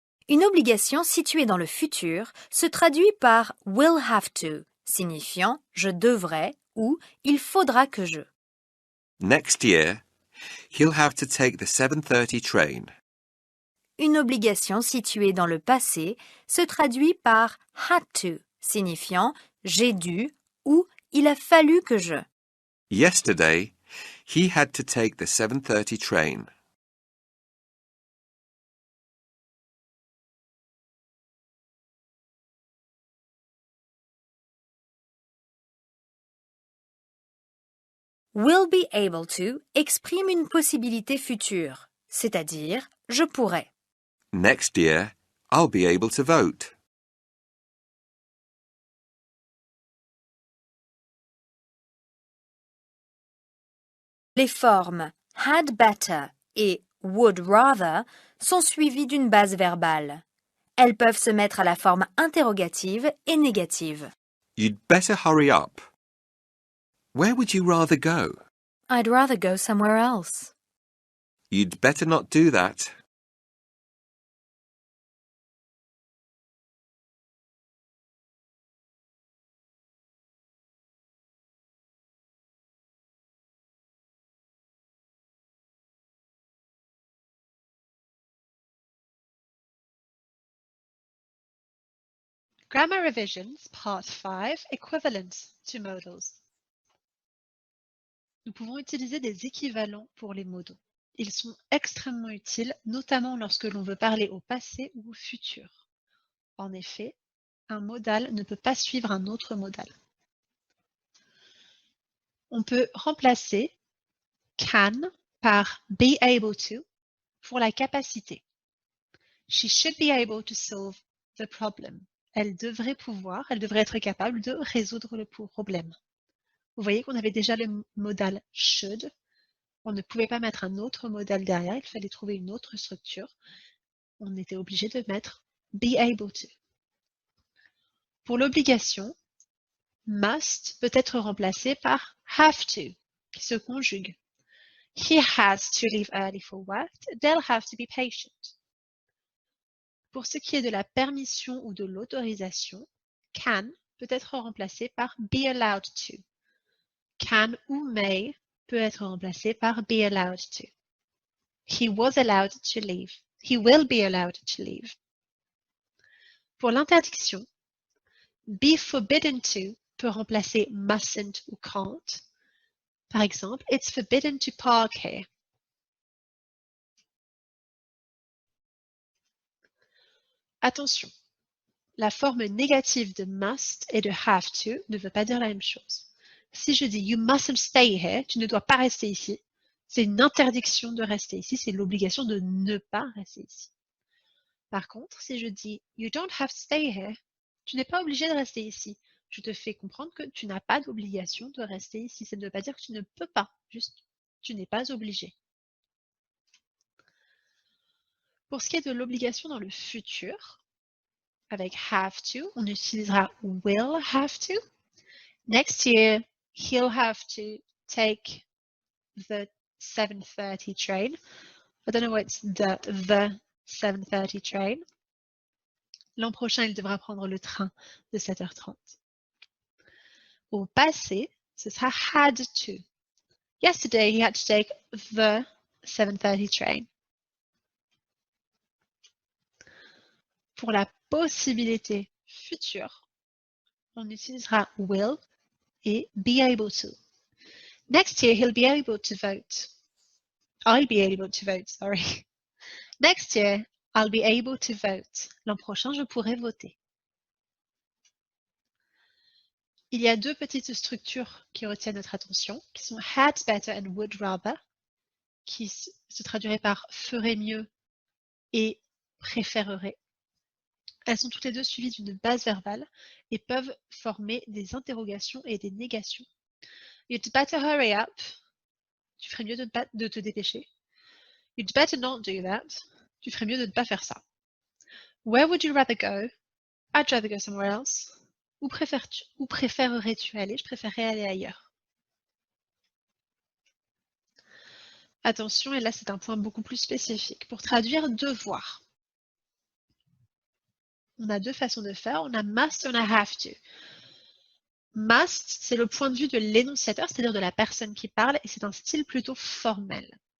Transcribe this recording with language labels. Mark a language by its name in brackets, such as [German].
[French] Une obligation située dans le futur se traduit par will have to, signifiant je devrais ou il faudra que je. [English] Next year, he'll have to take the 7:30 train. [French] Une obligation située dans le passé se traduit par had to, signifiant j'ai dû ou il a fallu que je. [English] Yesterday, he had to take the 7:30 train. [French] Will be able to exprime une possibilité future, c'est-à-dire je pourrais. [English] Next year, I'll be able to vote. [French] Les formes had better et would rather sont suivies d'une base verbale. Elles peuvent se mettre à la forme interrogative et négative. [English] You'd better hurry up. Where would you rather go? I'd rather go somewhere else. You'd better not do that. Grammar Revisions, Part 5, Equivalence to modals. [French] Nous pouvons utiliser des équivalents pour les modaux. Ils sont extrêmement utiles, notamment lorsque l'on veut parler au passé ou au futur. En effet, un modal ne peut pas suivre un autre modal. On peut remplacer can par be able to pour la capacité. [English] She should be able to solve the problem. [French] Elle devrait être capable de résoudre le problème. Vous voyez qu'on avait déjà le modal should. On ne pouvait pas mettre un autre modal derrière, il fallait trouver une autre structure. On était obligé de mettre be able to. Pour l'obligation, must peut être remplacé par have to, qui se conjugue. [English] He has to leave early for work. They'll have to be patient. [French] Pour ce qui est de la permission ou de l'autorisation, can peut être remplacé par be allowed to. Can ou may peut être remplacé par be allowed to. [English] He was allowed to leave. He will be allowed to leave. [French] Pour l'interdiction, be forbidden to peut remplacer mustn't ou can't. Par exemple, [English] it's forbidden to park here. [French] Attention, la forme négative de must et de have to ne veut pas dire la même chose. Si je dis [English] you mustn't stay here, [French] tu ne dois pas rester ici, c'est une interdiction de rester ici, c'est l'obligation de ne pas rester ici. Par contre, si je dis [English] you don't have to stay here, [French] tu n'es pas obligé de rester ici. Je te fais comprendre que tu n'as pas d'obligation de rester ici. Ça ne veut pas dire que tu ne peux pas, juste tu n'es pas obligé. Pour ce qui est de l'obligation dans le futur, avec have to, on utilisera will have to. [English] Next year, he'll have to take the 7:30 train. I don't know why it's the 7:30 train. [French] L'an prochain, il devra prendre le train de 7h30. Au passé, ce sera [English] had to. Yesterday, he had to take the 7:30 train. [French] Pour la possibilité future, on utilisera will et be able to. [English] Next year, he'll be able to vote. I'll be able to vote, sorry. Next year, I'll be able to vote. [French] L'an prochain, je pourrai voter. Il y a deux petites structures qui retiennent notre attention, qui sont had better and would rather, qui se traduiraient par ferait mieux et préférerait. Elles sont toutes les deux suivies d'une base verbale et peuvent former des interrogations et des négations. [English] You'd better hurry up. [French] Tu ferais mieux de te dépêcher. [English] You'd better not do that. [French] Tu ferais mieux de ne pas faire ça. [English] Where would you rather go? I'd rather go somewhere else. [French] Où préférerais-tu aller? Je préférerais aller ailleurs. Attention, et là c'est un point beaucoup plus spécifique. Pour traduire devoir, on a deux façons de faire. On a must et on a have to. Must, c'est le point de vue de l'énonciateur, c'est-à-dire de la personne qui parle, et c'est un style plutôt formel.